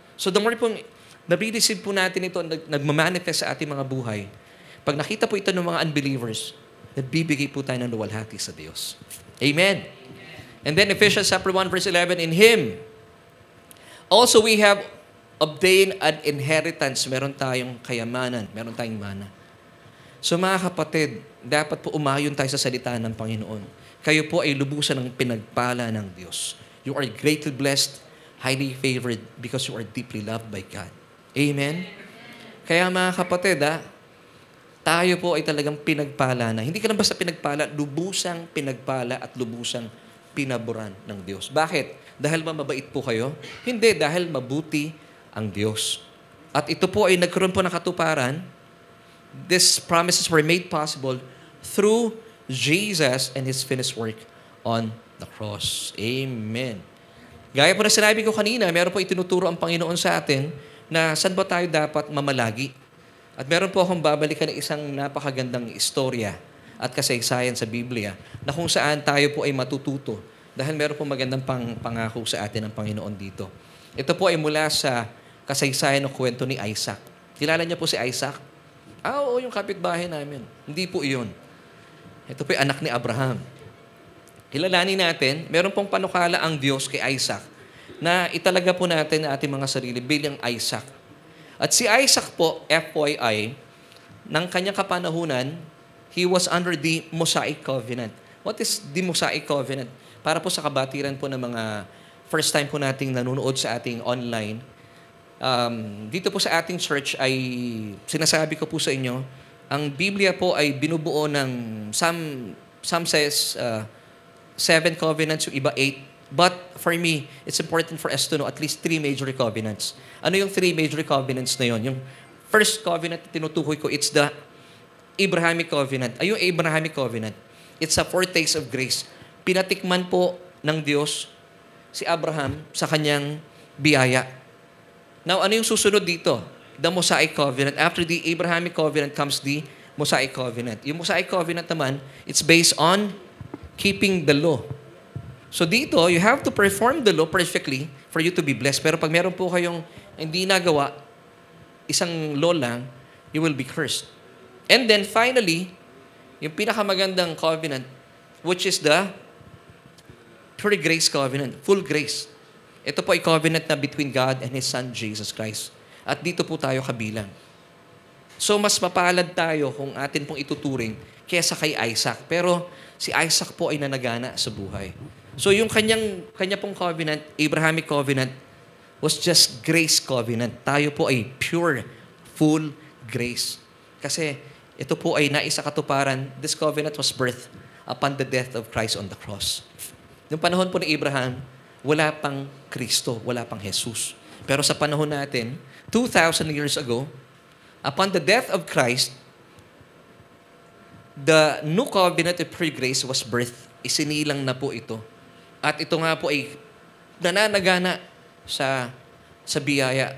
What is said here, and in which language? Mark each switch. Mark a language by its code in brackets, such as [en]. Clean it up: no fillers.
[en] So the more [tl] pong nare-receive po natin ito, nagmamanifest sa ating mga buhay, pag nakita po ito ng mga unbelievers, nagbibigay po tayo ng luwalhati sa Diyos. Amen. [en] And then Ephesians 1 verse 11, in Him, also we have obtained an inheritance. [tl] Meron tayong kayamanan, meron tayong mana. So mga kapatid, dapat po umayon tayo sa salita ng Panginoon. Kayo po ay lubusan ng pinagpala ng Diyos. [en] You are greatly blessed, highly favored, because you are deeply loved by God. Amen? [tl] Kaya mga kapatid, tayo po ay talagang pinagpala na. Hindi ka lang basta pinagpala, lubusang pinagpala at lubusang pinaboran ng Diyos. Bakit? Dahil ba mabait po kayo? Hindi, dahil mabuti ang Diyos. At ito po ay nagkaroon po ng katuparan. [en] These promises were made possible through Jesus and His finished work on the cross. [tl] Amen. Gaya po na sinabi ko kanina, meron po itinuturo ang Panginoon sa atin na saan ba tayo dapat mamalagi. At meron po akong babalikan ng isang napakagandang istorya at kasaysayan sa Biblia na kung saan tayo po ay matututo dahil meron po magandang pangako sa atin ng Panginoon dito. Ito po ay mula sa kasaysayan ng kwento ni Isaac. Kilala niyo po si Isaac? Oo, yung kapitbahay namin. Hindi po iyon. Ito po ay anak ni Abraham. Kilalanin natin, meron pong panukala ang Diyos kay Isaac na italaga po natin ang ating mga sarili bilang Isaac. At si Isaac po, FYI, ng kanyang kapanahunan, [en] he was under the Mosaic Covenant. What is the Mosaic Covenant? [tl] Para po sa kabatiran po ng mga first time po nating nanonood sa ating online, dito po sa ating church ay sinasabi ko po sa inyo, ang Biblia po ay binubuo ng [en] some says 7 covenants, [tl] yung iba 8. [en] But for me, it's important for us to know at least 3 major covenants. [tl] Ano yung 3 major covenants na yon? Yung first covenant na tinutukoy ko, [en] it's the Abrahamic Covenant. Ay, yung Abrahamic Covenant, it's a foretaste of grace. [tl] Pinatikman po ng Diyos si Abraham sa kanyang biyaya. [en] Now, [tl] ano yung susunod dito? [en] The Mosaic Covenant. After the Abrahamic Covenant comes the Mosaic Covenant. Yung Mosaic Covenant naman, it's based on keeping the law. So dito, you have to perform the law perfectly for you to be blessed. [tl] Pero pag meron po kayong hindi nagawa, isang law lang, [en] you will be cursed. And then finally, [tl] yung pinakamagandang covenant, [en] which is the pure grace covenant, full grace. [tl] Ito po ay covenant na [en] between God and His Son, Jesus Christ. [tl] At dito po tayo kabilang. So mas mapalad tayo kung atin pong ituturing kaysa kay Isaac. Pero si Isaac po ay nanagana sa buhay. [en] So [tl] yung kanya pong [en] covenant, Abrahamic covenant, was just grace covenant. [tl] Tayo po ay [en] pure, full grace. [tl] Kasi ito po ay naisakatuparan. [en] This covenant was birthed upon the death of Christ on the cross. [tl] Noong panahon po ni Abraham, wala pang Kristo, wala pang Jesus. Pero sa panahon natin, [en] 2,000 years ago, upon the death of Christ, the new covenant of free grace was birthed. [tl] Isinilang na po ito. At ito nga po ay nananagana sa biyaya.